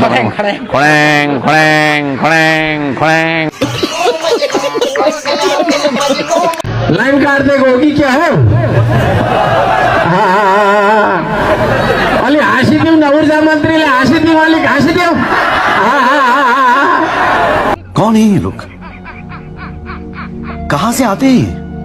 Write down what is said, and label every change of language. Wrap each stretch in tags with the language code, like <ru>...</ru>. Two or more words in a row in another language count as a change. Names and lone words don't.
<ne>खड्याङ खड्याङ खड्याङ खड्याङ। लाइन काट्दै हो कि क्या हो? अलि हाँसिदिउँ न, ऊर्जा मन्त्रीले हाँसिदिउँ, अलिक हाँसिदिउँ।</ne> <hi>कौन है ये लोग? कहाँ से आते हैं?</hi>